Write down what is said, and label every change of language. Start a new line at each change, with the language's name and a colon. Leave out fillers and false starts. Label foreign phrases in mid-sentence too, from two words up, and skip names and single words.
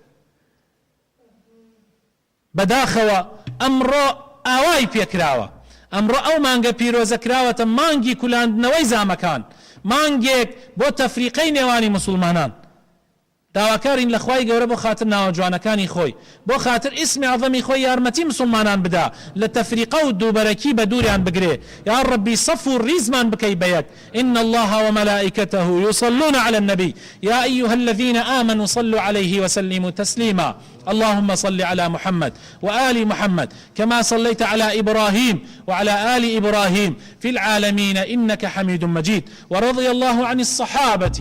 Central Kurdish: بەداخەوە ئەمڕۆ ئاوای پێکراوە ئەمڕۆ ئەو مانگە پیرۆزە کراوەتە مانگی کولاندنەوەی زامەکان مانگێک بۆ تەفریقەی نێوانی مسلمانان داواکارین لە خوای گەورە بۆ خاتر ناوە جوانەکانی خۆی بۆ خاتر ئیسمی عەظەمی خۆی یارمەتی مسلمانان بدا لە تەفریقە و دووبەرەکی بە دووریان بگرێ یا ربی صەف و ڕیزمان بکەی بەیەک
Arabic: إن الله وملائكته يصلون على النبي يا أيها الذين آمنوا صلوا عليه وسلموا تسليما اللهم صل على محمد وآل محمد كما صليت على إبراهيم وعلى آل إبراهيم في العالمين إنك حميد مجيد ورضي الله عن الصحابة